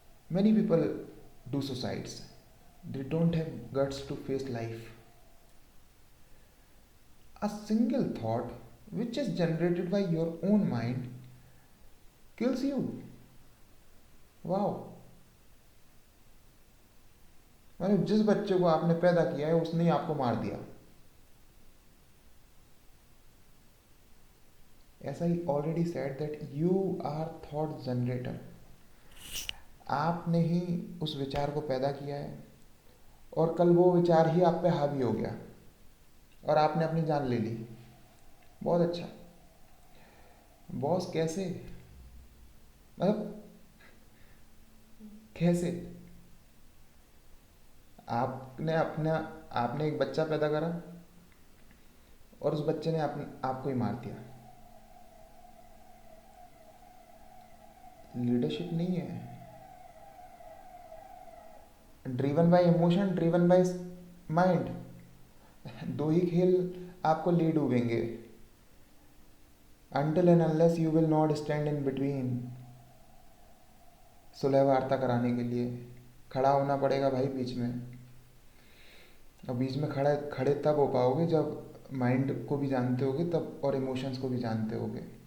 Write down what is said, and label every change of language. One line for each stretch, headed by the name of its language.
English: Many people do suicides. They don't have guts to face life. A single thought which is generated by your own mind kills you.
Hindi: Wow, मतलब जिस बच्चे को आपने पैदा किया है उसने ही आपको मार दिया। ऐसा ही
English: Already said that you are thought generator.
Hindi: आपने ही उस विचार को पैदा किया है और कल वो विचार ही आप पे हावी हो गया और आपने अपनी जान ले ली। बहुत अच्छा बॉस, कैसे? मतलब कैसे? आपने एक बच्चा पैदा करा और उस बच्चे ने आपको ही मार दिया।
English: leadership
Hindi: नहीं है,
English: Driven by emotion, driven by mind.
Hindi: दो ही खेल आपको ले डूबेंगे।
English: Until and unless you will not stand in between।
Hindi: सुलह वार्ता कराने के लिए खड़ा होना पड़ेगा भाई बीच में। और बीच में खड़े खड़े तब हो पाओगे जब माइंड को भी जानते होगे तब, और इमोशंस को भी जानते होगे।